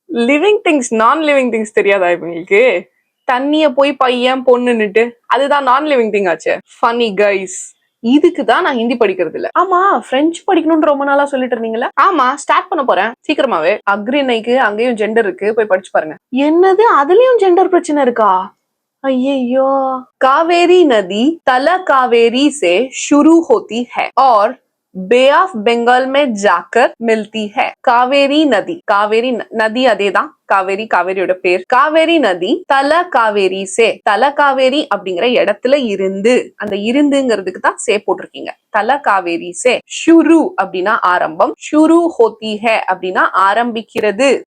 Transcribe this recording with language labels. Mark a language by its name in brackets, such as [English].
[Tamil] Living things நான் living things தெரியாதா இவங்களுக்கு? தண்ணிய போய் பையன் பொண்ணுன்னுட்டு அதுதான் நான் லிவிங் திங் ஆச்சு. Funny guys. இதுக்குதான் நான் ஹிந்தி படிக்கிறது இல்ல. ஆமா, பிரெஞ்சு படிக்கணும்னு ரொம்ப நாளா சொல்லிட்டு இருந்தீங்களா? ஆமா, ஸ்டார்ட் பண்ண போறேன் சீக்கிரமாவே. அக்ரினைக்கு அங்கேயும் ஜெண்டர் இருக்கு, போய் படிச்சு பாருங்க. என்னது, அதுலயும் ஜெண்டர் பிரச்சனை இருக்கா? ஐயோ. [Hindi] कावेरी नदी तला कावेरी से शुरू होती है और बे ऑफ बंगाल में जाकर मिलती है. कावेरी नदी, कावेरी नदी [Tamil] அதேதான், காவேரி காவேரியோட பேர். காவேரி நதி தல காவேரி சே, தல காவேரி அப்படிங்கிற இடத்துல இருந்து, அந்த இருந்துங்கிறதுக்கு தான் சே போட்டிருக்கீங்க. தல காவேரி சே ஷுரு அப்படின்னா ஆரம்பம், ஷுரு ஹோத்தி ஹே அப்படின்னா ஆரம்பிக்கிறது.